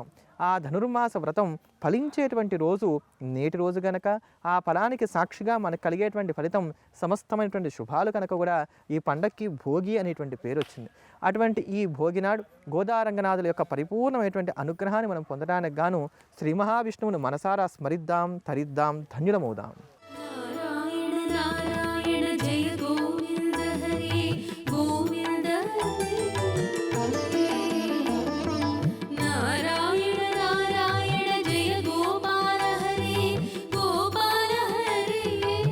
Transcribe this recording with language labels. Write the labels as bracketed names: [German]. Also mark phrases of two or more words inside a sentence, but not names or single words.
[Telugu] ఆ ధనుర్మాస వ్రతం ఫలించేటువంటి రోజు నేటి రోజు కనుక ఆ ఫలానికి సాక్షిగా మనకు కలిగేటువంటి ఫలితం సమస్తమైనటువంటి శుభాలు కనుక కూడా ఈ పండక్కి భోగి అనేటువంటి పేరు వచ్చింది. అటువంటి ఈ భోగినాడు గోదారంగనాథుల యొక్క పరిపూర్ణమైనటువంటి అనుగ్రహాన్ని మనం పొందడానికి గాను శ్రీ మహావిష్ణువును మనసారా స్మరిద్దాం, తరిద్దాం, ధన్యులమవుదాం. [Sanskrit] नारायण जय गोविंद हरे गोविंद नारायण नारायण जय गोपाल हरे गोपाल हरे